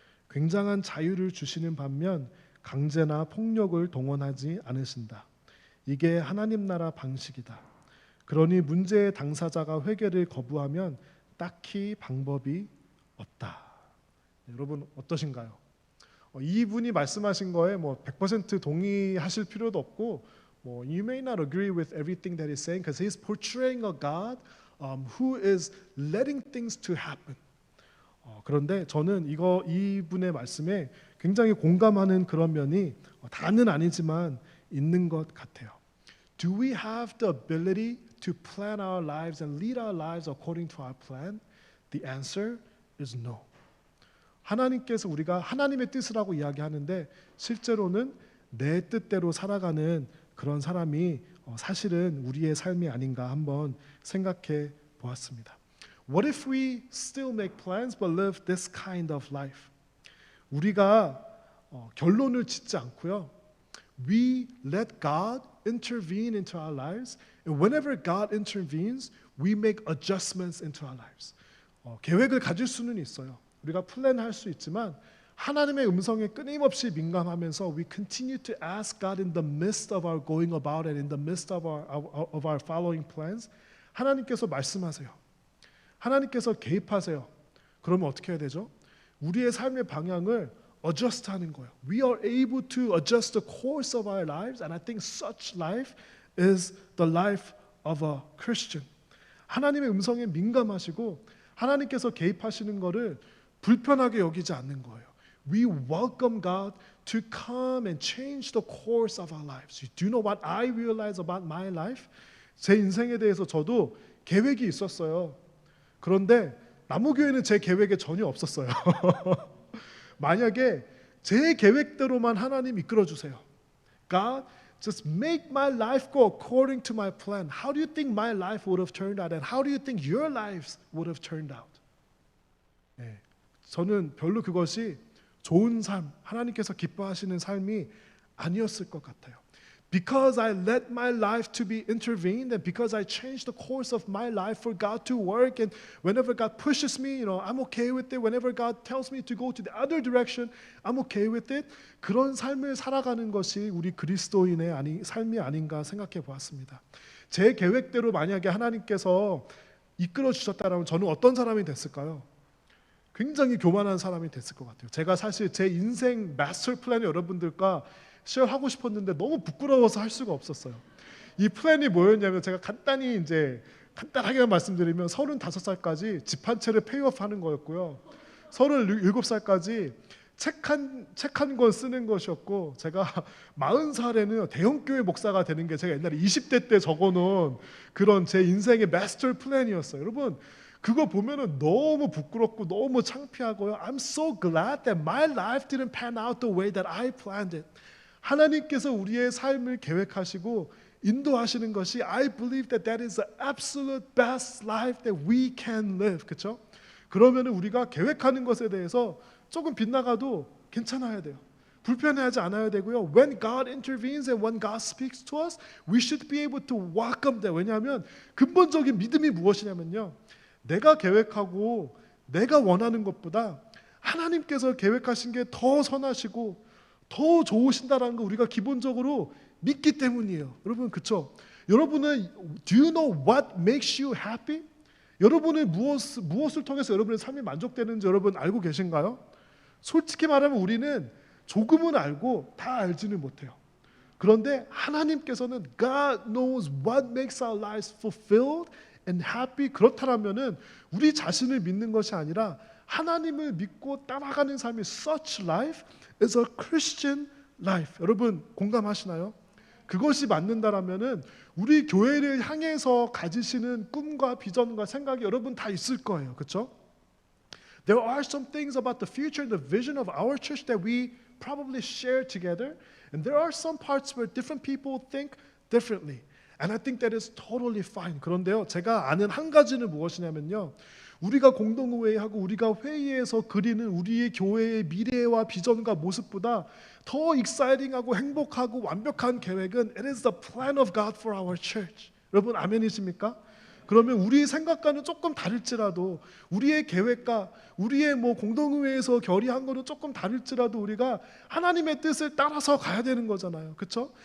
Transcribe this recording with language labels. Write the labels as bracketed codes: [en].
[ko] 굉장한 자유를 주시는 반면 강제나 폭력을 동원하지 않으신다. 이게 하나님 나라 방식이다. 그러니 문제의 당사자가 회개를 거부하면 딱히 방법이 없다. 여러분 어떠신가요? 이분이 말씀하신 거에 100% 동의하실 필요도 없고 [en] you may not agree with everything that he's saying because he's portraying a God who is letting things to happen. [ko] 그런데 저는 이분의 말씀에 굉장히 공감하는 그런 면이 다는 아니지만 있는 것 같아요. [en] Do we have the ability to plan our lives and lead our lives according to our plan? The answer is no. [ko] 하나님께서 우리가 하나님의 뜻이라고 이야기하는데 실제로는 내 뜻대로 살아가는 그런 사람이 사실은 우리의 삶이 아닌가 한번 생각해 보았습니다. [en] What if we still make plans but live this kind of life? [ko] 우리가 결론을 짓지 않고요. [en] We let God intervene into our lives, and whenever God intervenes, we make adjustments into our lives. [ko] 계획을 가질 수는 있어요. 우리가 플랜할 수 있지만 하나님의 음성에 끊임없이 민감하면서 [en] we continue to ask God in the midst of our going about and in the midst of our following plans. [ko] 하나님께서 말씀하세요. 하나님께서 개입하세요. 그러면 어떻게 해야 되죠? 우리의 삶의 방향을 adjust하는 거예요. [en] We are able to adjust the course of our lives, and I think such life is the life of a Christian. [ko] 하나님의 음성에 민감하시고 하나님께서 개입하시는 것을 불편하게 여기지 않는 거예요. [en] We welcome God to come and change the course of our lives. Do you know what I realize about my life? [ko] 제 인생에 대해서 저도 계획이 있었어요. 그런데 나무교회는 제 계획에 전혀 없었어요. 만약에 제 계획대로만 하나님 이끌어 주세요. [en] God, just make my life go according to my plan. How do you think my life would have turned out? And how do you think your lives would have turned out? [ko] 네, 저는 별로 그것이 좋은 삶, 하나님께서 기뻐하시는 삶이 아니었을 것 같아요. [en] Because I let my life to be intervened, and because I changed the course of my life for God to work, and whenever God pushes me, I'm okay with it. Whenever God tells me to go to the other direction, I'm okay with it. [ko] 그런 삶을 살아가는 것이 우리 그리스도인의 삶이 아닌가 생각해 보았습니다. 제 계획대로 만약에 하나님께서 이끌어 주셨다면 저는 어떤 사람이 됐을까요? 굉장히 교만한 사람이 됐을 것 같아요. 제가 사실 제 인생 마스터 플랜을 여러분들과 쉐어하고 싶었는데 너무 부끄러워서 할 수가 없었어요. 이 플랜이 뭐였냐면 제가 간단하게만 말씀드리면 35살까지 집 한 채를 페이오프하는 거였고요. 37살까지 책 한 권 쓰는 것이었고, 제가 40살에는 대형교회 목사가 되는 게 제가 옛날에 20대 때 적어놓은 그런 제 인생의 마스터 플랜이었어요. 여러분 그거 보면은 너무 부끄럽고 너무 창피하고요. [en] I'm so glad that my life didn't pan out the way that I planned it. [ko] 하나님께서 우리의 삶을 계획하시고 인도하시는 것이 [en] I believe that that is the absolute best life that we can live. [ko] 그렇죠? 그러면 우리가 계획하는 것에 대해서 조금 빗나가도 괜찮아야 돼요. 불편해하지 않아야 되고요. [en] When God intervenes and when God speaks to us, we should be able to welcome that. [ko] 왜냐하면 근본적인 믿음이 무엇이냐면요. 내가 계획하고 내가 원하는 것보다 하나님께서 계획하신 게 더 선하시고 더 좋으신다라는 거 우리가 기본적으로 믿기 때문이에요. 여러분 그렇죠? 여러분은 [en] do you know what makes you happy? [ko] 여러분은 무엇을 통해서 여러분의 삶이 만족되는지 여러분 알고 계신가요? 솔직히 말하면 우리는 조금은 알고 다 알지는 못해요. 그런데 하나님께서는 [en] God knows what makes our lives fulfilled and happy. [ko] 그렇다면은 우리 자신을 믿는 것이 아니라 하나님을 믿고 따라가는 삶이 [en] such life is a Christian life. [ko] 여러분 공감하시나요? 그것이 맞는다라면은 우리 교회를 향해서 가지시는 꿈과 비전과 생각이 여러분 다 있을 거예요. 그렇죠? [en] There are some things about the future and the vision of our church that we probably share together, and there are some parts where different people think differently. And I think that is totally fine. [ko] 그런데요, 제가 아는 한 가지는 무엇이냐면요, 우리가 공동회의하고 우리가 회의에서 그리는 우리의 교회의 미래와 비전과 모습보다 더 익사이팅하고 행복하고 완벽한 계획은 [en] It is the plan of God for our church. [ko] 여러분 아멘이십니까? 그러면 우리 생각과는 조금 다를지라도 우리의 계획과 우리의 공동회에서 결의한 거는 조금 다를지라도 우리가 하나님의 뜻을 따라서 가야 되는 거잖아요. 그렇죠?